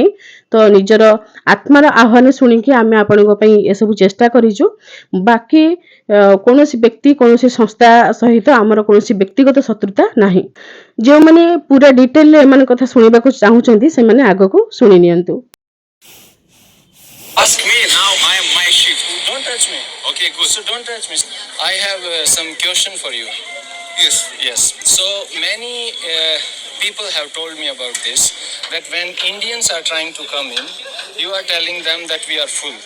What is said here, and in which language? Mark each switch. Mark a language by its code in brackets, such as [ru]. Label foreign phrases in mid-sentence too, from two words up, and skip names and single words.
[or] ତ ନିଜର ଆତ୍ମାର ଆହ୍ୱାନ ଶୁଣିକି ଆମେ ଆପଣଙ୍କ ପାଇଁ ଏସବୁ ଚେଷ୍ଟା କରିଛୁ। ବାକି କୌଣସି ବ୍ୟକ୍ତି କୌଣସି ସଂସ୍ଥା ସହିତ ଆମର କୌଣସି ବ୍ୟକ୍ତିଗତ ଶତ୍ରୁତା ନାହିଁ। ଯେଉଁମାନେ ପୁରା ଡିଟେଲରେ ଏମାନଙ୍କ କଥା ଶୁଣିବାକୁ ଚାହୁଁଛନ୍ତି ସେମାନେ ଆଗକୁ ଶୁଣି ନିଅନ୍ତୁ। [en] Ask me now. I am my shift. Don't touch me. Okay, good. So don't touch me. I have some question for you. Yes. Yes. So many people have told me about this. That when Indians are trying to come in, you are telling them that we are full.